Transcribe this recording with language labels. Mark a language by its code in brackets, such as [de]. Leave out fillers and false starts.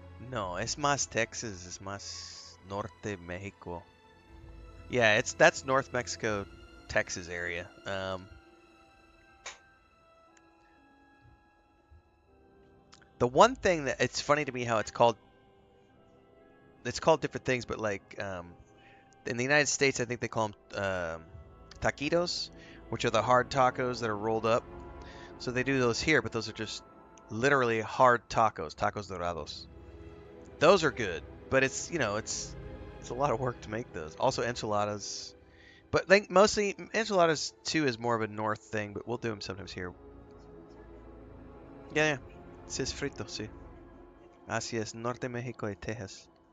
[es] No, es más Texas, es más norte México. [en] Yeah, that's North Mexico, Texas area. The one thing that it's funny to me how it's called different things, but like in the United States, I think they call them taquitos, which are the hard tacos that are rolled up. So they do those here, but those are just literally hard tacos, tacos dorados. Those are good, but it's a lot of work to make those. Also enchiladas, but like mostly enchiladas too is more of a north thing, but we'll do them sometimes here. [es] Yeah. Sí, es frito, sí. Así es, Norte México y Texas.